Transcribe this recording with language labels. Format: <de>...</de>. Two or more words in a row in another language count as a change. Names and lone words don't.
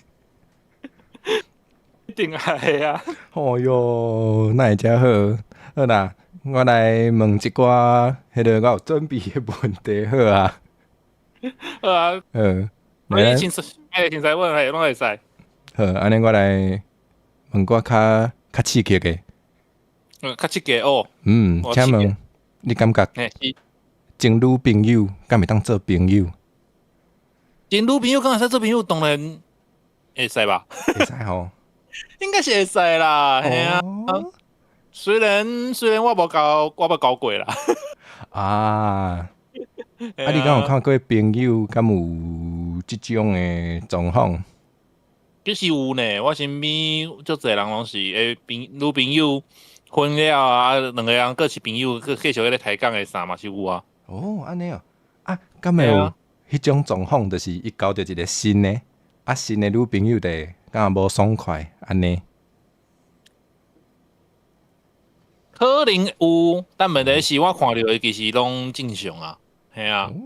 <nan>一定爱啊！哦哟，那会真好。好啦，我来问一寡迄个我有准备的问题，好啊。好啊，来，凊彩问嘿，拢会使。好，安尼我来问我较刺激的。较刺激哦。请问你感觉情侣朋友敢会当做朋友？情侣朋友敢会使做朋友，当然会使吧？会使吼。应该是会使啦，嘿啊。虽然我无交过啦。啊，你敢有看过朋友敢有即种的状况？其实有呢，我身边足侪人拢是女朋友分了啊，两个人各是朋友，各继续咧抬杠的啥嘛是有啊。哦，安尼哦，敢会有迄种状况，就是伊交着一个新的，新的女朋友的，敢无爽快安尼？可能有，但问题是我看到的其实拢正常啊，系啊。</nan>